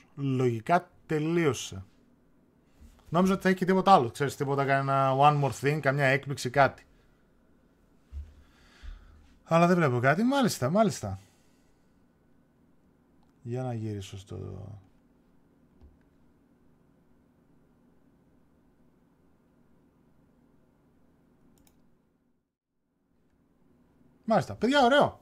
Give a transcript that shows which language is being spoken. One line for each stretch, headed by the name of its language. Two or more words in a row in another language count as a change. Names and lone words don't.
Greek: Λογικά τελείωσε. Νόμιζα ότι θα έχει και τίποτα άλλο. Ξέρεις, τίποτα, κανένα
English: one more thing,
Greek: καμιά έκπληξη, κάτι. Αλλά δεν βλέπω κάτι. Μάλιστα, μάλιστα. Για να γυρίσω στο... Μάλιστα. Παιδιά, ωραίο.